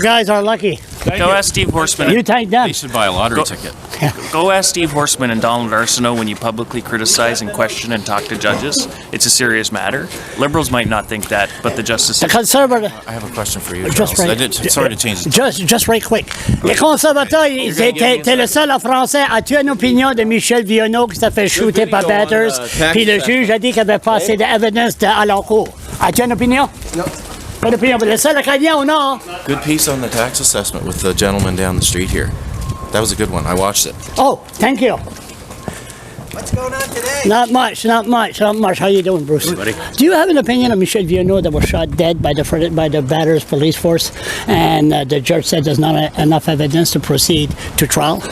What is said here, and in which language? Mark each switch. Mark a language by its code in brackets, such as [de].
[en] guys are lucky. Go ask Steve Horseman. You thank them. They should buy a lottery Go- ticket. Go ask Steve Horseman and Donald Arsenault when you publicly criticize and question and talk to judges. It's a serious matter. Liberals might not think that, but the justice The system. conservative. I have a question for you, Just Charles. right. Sorry to change the Just right quick. [fr] Les conservateurs, t'es le seul en français. As-tu une opinion de Michel Vienneau qui s'est fait shooter par Bathurst? Puis le juge a dit qu'il n'y avait pas assez d'évidence à l'encours. As-tu une opinion? [en] No. [fr] Pas d'opinion. Le seul Acadien au Nord. [en] Good piece on the tax assessment with the gentleman down the street here. That was a good one. I watched it. Oh, thank you. What's going on today? Not much. How you doing, Bruce? buddy. Do you have an opinion of Michel Vienneau that was shot dead by the Bathurst police force, and the judge said there's not enough evidence to proceed to trial?